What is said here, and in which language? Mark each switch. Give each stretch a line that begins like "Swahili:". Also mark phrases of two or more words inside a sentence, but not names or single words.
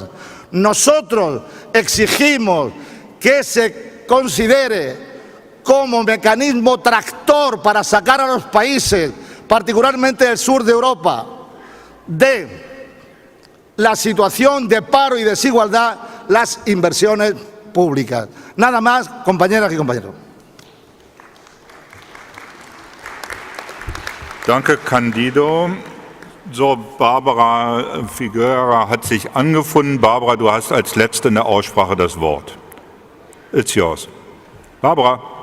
Spanish: Nosotros exigimos que se considere como mecanismo tractor para sacar a los países, particularmente del sur de Europa, de la situación de paro y desigualdad, las inversiones públicas. Nada más, compañeras y compañeros.
German: Danke, Candido. So, Barbara Figueira hat sich angefunden. Barbara, du hast als Letzte in der Aussprache das Wort.
English: It's yours. Barbara.